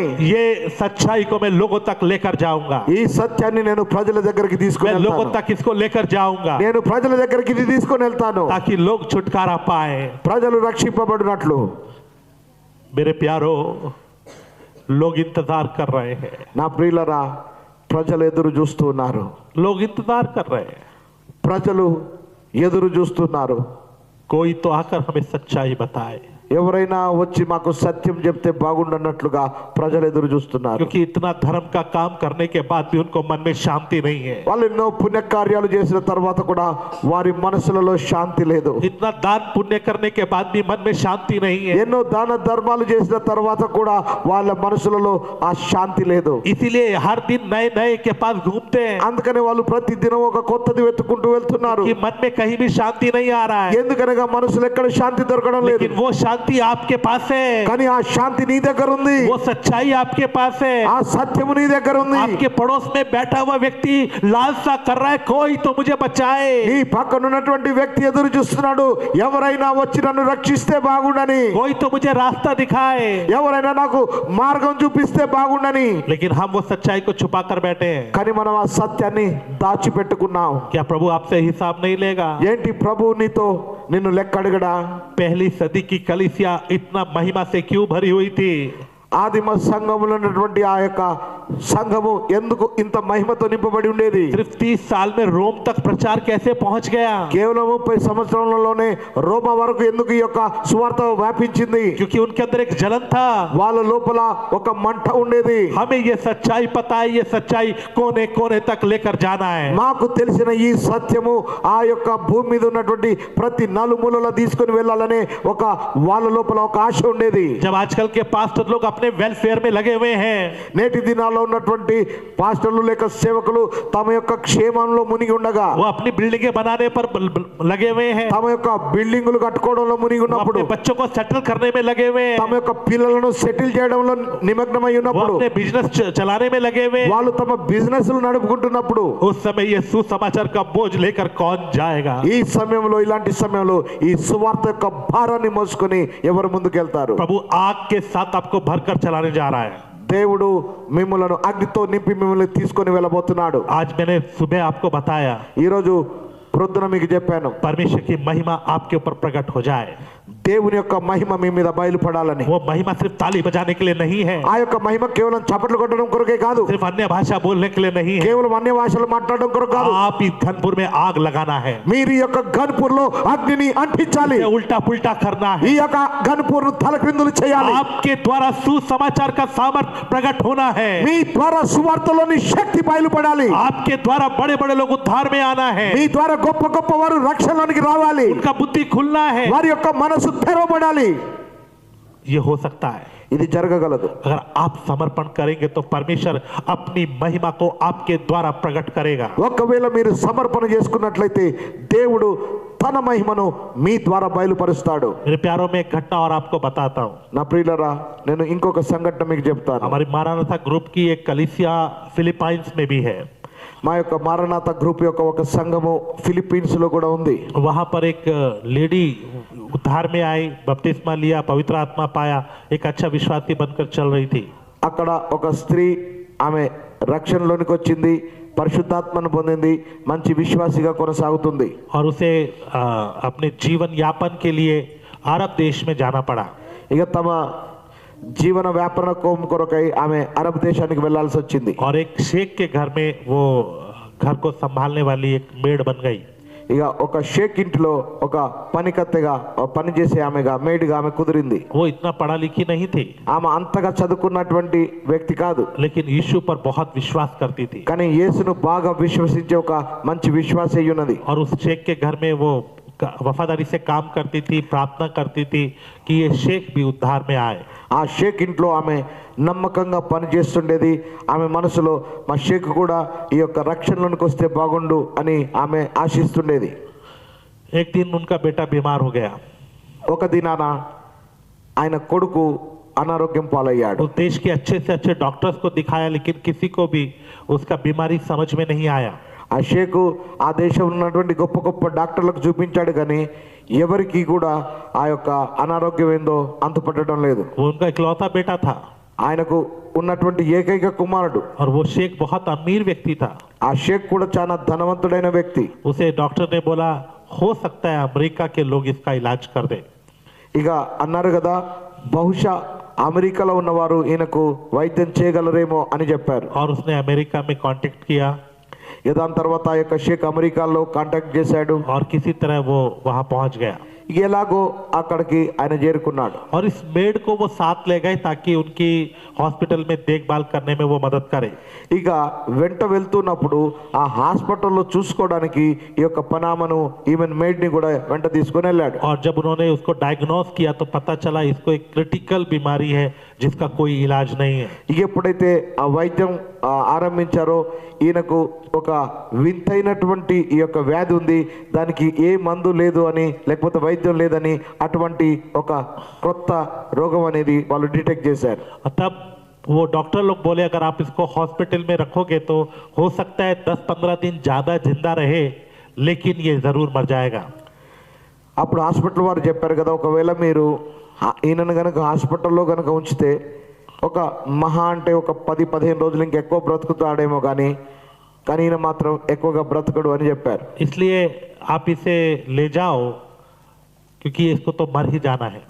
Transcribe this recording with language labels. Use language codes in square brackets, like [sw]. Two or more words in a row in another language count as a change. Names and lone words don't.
[hi] ये सच्चाई को मैं लोगों तक लेकर जाऊंगा, [te] ఈ సత్యాన్ని నేను ప్రజల దగ్గరికి తీసుకొని [hi] मैं लोगों [te] వెళ్తాను. [hi] तक इसको लेकर जाऊंगा [te] నేను ప్రజల దగ్గరికి ఇది తీసుకొని వెళ్తాను, [hi] ताकि लोग छुटकारा पाए। [te] ప్రజలు రక్షింపబడినట్లు. [hi] मेरे प्यारो लोग इंतजार कर रहे हैं, [te] నా ప్రియులరా ప్రజలు ఎదురు చూస్తూ ఉన్నారు. [hi] लोग इंतजार कर रहे हैं, [te] ప్రజలు ఎదురు చూస్తున్నారు. [hi] कोई तो आकर हमें सच्चाई बताए, [te] ఎవరైనా వచ్చి మాకు సత్యం చెప్తే బాగుండన్నట్లుగా ప్రజలు ఎదురు చూస్తున్నారు. [hi] क्योंकि इतना धर्म का काम करने के बाद भी उनको मन में शांति नहीं है, [te] వాళ్ళు ఎన్నో పుణ్యకార్యాలు చేసిన తర్వాత కూడా వారి మనసులలో శాంతి లేదు. [hi] इतना दान पुण्य करने के बाद भी मन में शांति नहीं है। [te] ఎన్నో దాన ధర్మాలు చేసిన తర్వాత కూడా వాళ్ళ మనసులలో ఆ శాంతి లేదు. [hi] इसीलिए हर दिन नए नए के पास घूमते हैं [te] అందుకనే వాళ్ళు ప్రతి దినం ఒక కొత్తది వెతుక్కుంటూ వెళ్తున్నారు. [hi] कि मन में कहीं भी शांति नहीं आ रहा है, [te] ఎందుకనగా మనసులో ఎక్కడ శాంతి దొరకడం లేదు. [hi] लेकिन वो शांति आपके पास है, [te] కానీ ఆ శాంతి నీ దగ్గర ఉంది. [hi] वो सच्चाई आपके पास है। [te] ఆ సత్యము నీ దగ్గర ఉంది. [hi] आपके पड़ोस में बैठा हुआ व्यक्ति लालसा कर रहा है कोई तो मुझे बचाए, [te] నీ పక్కన ఉన్నటువంటి వ్యక్తి ఎదురు చూస్తున్నాడు, ఎవరైనా వచ్చి నన్ను రక్షిస్తే బాగుండని, [hi] कोई तो मुझे रास्ता दिखाए, [te] ఎవరైనా నాకు మార్గం చూపిస్తే బాగుండని. [hi] लेकिन हम वो सच्चाई को छुपा कर बैठे हैं। [te] కానీ మనం ఆ సత్యాన్ని దాచిపెట్టుకున్నాం. [hi] क्या प्रभु आपसे हिसाब नहीं लेगा? [te] ఏంటి ప్రభు నీతో నిన్ను లెక్క అడగడా? [hi] पहली सदी की कलीसिया इतना महिमा से क्यों भरी हुई थी? [te] ఆదిమ సంఘములో ఉన్నటువంటి ఆ యొక్క సంఘము ఎందుకు ఇంత మహిమతో నింపబడి ఉండేది? [hi] सिर्फ 30 साल में रोम तक प्रचार कैसे पहुंच गया? [te] కేవలం 30 సంవత్సరాలలోనే రోమా వరకు ఎందుకు ఈ యొక్క సువార్త వ్యాపించింది? [hi] क्योंकि उनके अंदर एक जलन था, [te] వాళ్ళ లోపల ఒక మంట ఉండేది. [hi] हमें ये सच्चाई पता है, ये सच्चाई कोने कोने तक लेकर जाना है। [te] మాకు తెలిసిన ఈ సత్యము ఆ యొక్క భూమి మీద ఉన్నటువంటి ప్రతి నలుమూలలో తీసుకొని వెళ్ళాలనే ఒక వాళ్ళ లోపల ఒక ఆశ ఉండేది. [hi] जब आजकल के पास्टर लोग अपने वेलफेयर में लगे हुए हैं, [te] నేటి దినాల్లో ఉన్నటువంటి పాస్టర్లు లేక సేవకులు తమ యొక్క క్షేమంలో మునిగి ఉండగా, [hi] वो अपनी बिल्डिंगें बनाने पर लगे हुए हैं, [te] తమ యొక్క బిల్డింగులు కట్టుకోవడంలో మునిగి [hi] वो [te] ఉన్నప్పుడు, [hi] अपने बच्चों को सेटल करने में लगे हुए हैं, [te] తమ యొక్క పిల్లలను సెటిల్ చేయడంలో నిమగ్నమై [hi] वो [te] ఉన్నప్పుడు, [hi] अपने बिजनेस चलाने में लगे हुए हैं, [te] వాళ్ళు తమ బిజినెస్లు నడుపుకుంటున్నప్పుడు, [hi] उस समय ये सुसमाचार का बोझ लेकर कौन जाएगा? [te] ఈ సమయంలో ఇలాంటి సమయంలో ఈ సువార్త యొక్క భారాన్ని మోసుకొని ఎవరు ముందుకెళ్తారు? [hi] प्रभु आग के साथ आपको भरकर चलाने जा रहा है। [te] దేవుడు మిమ్మలను అగ్నితో నింపి మిమ్మల్ని తీసుకొని వెళ్ళబోతున్నాడు. [hi] आज मैंने सुबह आपको बताया [te] ఈరోజు ప్రొద్దున మీకు చెప్పాను, [hi] परमेश्वर की महिमा आपके ऊपर प्रकट हो जाए। [te] దేవుని యొక్క మహిమ మీ మీద బయలుపడాలని. [hi] वो महिमा सिर्फ ताली बजाने के लिए नहीं है, [te] ఆ యొక్క మహిమ కేవలం చప్పట్లు కొట్టడం కొరకే కాదు, [hi] सिर्फ अन्य भाषा बोलने के लिए नहीं है, [te] కేవలం అన్య భాషలు మాట్లాడడం కొరకు కాదు. [hi] आप इस घनपुर में आग लगाना है, [te] మీరు ఈ యొక్క గన్పూర్ లో అగ్నిని అంటించాలి. [hi] इसे उल्टा पुल्टा करना [te] ఈ [hi] है। [te] యొక్క గన్పూర్ ను తలక్రిందులు చేయాలి. [hi] आपके द्वारा सुसमाचार का सामर्थ प्रकट होना है, [te] మీ ద్వారా సువార్తలోని శక్తి బయలుపడాలి. [hi] आपके द्वारा बड़े बड़े लोग उद्धार में आना है, [te] మీ ద్వారా గొప్ప గొప్ప వారు రక్షణలోనికి రావాలి. [hi] उनका बुद्धि खुलना है। [te] వారి యొక్క మనసు తెరవబడాలి. [hi] ये हो सकता है [te] ఇది జరగగలదు. [hi] अगर आप समर्पण करेंगे तो परमेश्वर अपनी महिमा को आपके द्वारा प्रकट करेगा। [te] ఒకవేళ మీరు సమర్పణ చేసుకున్నట్లయితే దేవుడు తన మహిమను మీ ద్వారా బయలుపరుస్తాడు. [hi] मेरे प्यारों में एक घटना और आपको बताता हूँ। [te] నా ప్రియులరా, నేను ఇంకొక సంఘటన మీకు చెప్తాను. [hi] हमारी मारानाथा ग्रुप की एक कलीसिया फिलीपाइंस में भी है। [te] మా యొక్క మారనాథ గ్రూప్ యొక్క ఒక సంఘము ఫిలిప్పీన్స్ లో కూడా ఉంది. [hi] वहां पर एक लेडी उद्धार में आई, बपतिस्मा लिया, पवित्र आत्मा पाया, एक अच्छा विश्वासी बनकर चल रही थी। [te] అక్కడ ఒక స్త్రీ, ఆమె రక్షణలోనికి వచ్చింది, పరిశుద్ధాత్మను పొందింది, మంచి విశ్వాసిగా కొనసాగుతుంది. [hi] और उसे अपने जीवन यापन के लिए अरब देश में जाना पड़ा। [te] ఇక తమ జీవన వ్యాపార కోం కొరకై ఆమె అరబ్ దేశానికి వెళ్లాల్సి వచ్చింది. [hi] और एक शेख के घर में वो घर को संभालने वाली एक मेड बन गई। [te] ఇక ఒక షేక్ ఇంటిలో ఒక పనికత్తెగా పనిచేసే ఆమెగా మేడ్గా ఆమె కుదిరింది. [hi] वो इतना पढ़ा लिखी नहीं थी, [te] ఆమె అంతగా చదువుకున్నటువంటి వ్యక్తి కాదు, [hi] लेकिन यीशु पर बहुत विश्वास करती थी। [te] కానీ యేసును బాగా విశ్వసించే ఒక మంచి విశ్వాసి అయి ఉన్నది. [hi] और उस शेख के घर में वो वफादारी से काम करती थी, प्रार्थना करती थी कि ये शेख भी उद्धार में आए। [te] ఆ షేక్ ఇంట్లో ఆమె నమ్మకంగా పనిచేస్తుండేది. ఆమె మనసులో మా షేక్ కూడా ఈ యొక్క రక్షణలోనికి వస్తే బాగుండు అని ఆమె ఆశిస్తుండేది. [hi] एक दिन उनका बेटा बीमार हो गया। [te] ఒక దినాన ఆయన కొడుకు అనారోగ్యం పాలయ్యాడు. [hi] उस देश के अच्छे से अच्छे डॉक्टर्स को दिखाया, लेकिन किसी को भी उसका बीमारी समझ में नहीं आया। [te] ఆ షేకు ఆ దేశంలో ఉన్నటువంటి గొప్ప గొప్ప డాక్టర్లకు చూపించాడు, కానీ ఎవరికి కూడా ఆ యొక్క అనారోగ్యం ఏందో అంతుపట్టడం లేదు. [hi] वो उनका इकलौता बेटा था [te] ఆయనకు ఉన్నటువంటి ఏకైక కుమారుడు. [hi] और वो शेख बहुत अमीर व्यक्ति था। [te] ఆ షేక్ కూడా చాలా ధనవంతుడైన వ్యక్తి. [hi] उसे डॉक्टर ने बोला हो सकता है अमेरिका के लोग इसका इलाज कर दे। [te] ఇక అన్నారు కదా, బహుశా అమెరికాలో ఉన్నవారు ఈయనకు వైద్యం చేయగలరేమో అని చెప్పారు. [hi] और उसने अमेरिका में कांटेक्ट किया [te] ఇక దాని తర్వాత ఆ యొక్క షేక్ అమెరికాలో కాంటాక్ట్ చేశాడు. [hi] और किसी तरह वो वहां पहुंच गया। [te] ఇక ఎలాగో అక్కడికి ఆయన చేరుకున్నాడు. [hi] और इस मेड को वो साथ ले गए ताकि उनकी हॉस्पिटल में देखभाल करने में वो मदद करे। [te] ఇక వెంట వెళ్తున్నప్పుడు ఆ హాస్పిటల్లో చూసుకోవడానికి ఈ యొక్క పనామను ఈమెన్ మేడ్ ని కూడా వెంట తీసుకొని వెళ్ళాడు. [hi] और जब उन्होंने उसको डायग्नोस किया तो पता चला इसको एक क्रिटिकल बीमारी है जिसका कोई इलाज नहीं है। [te] ఇక ఎప్పుడైతే ఆ వైద్యం ఆరంభించారో ఈయనకు ఒక వింతైనటువంటి ఈ యొక్క వ్యాధి ఉంది, దానికి ఏ మందు లేదు అని, లేకపోతే వైద్యం లేదని, అటువంటి ఒక కొత్త రోగం అనేది వాళ్ళు డిటెక్ట్ చేశారు. [hi] तब वो डॉक्टर लोग बोले अगर आप इसको हॉस्पिटल में रखोगे तो हो सकता है 10-15 दिन ज्यादा जिंदा रहे, लेकिन ये जरूर मर जाएगा। [te] అప్పుడు హాస్పిటల్ వారు చెప్పారు కదా, ఒకవేళ మీరు ఈయనను కనుక హాస్పిటల్లో కనుక ఉంచితే ఒక మహా అంటే ఒక 10-15 రోజులు ఇంకెక్కువ బ్రతుకుతాడేమో, కానీ ఈయన మాత్రం ఎక్కువగా బ్రతకడు అని చెప్పారు. [hi] इसलिए आप इसे ले जाओ क्योंकि इसको तो मर ही जाना है।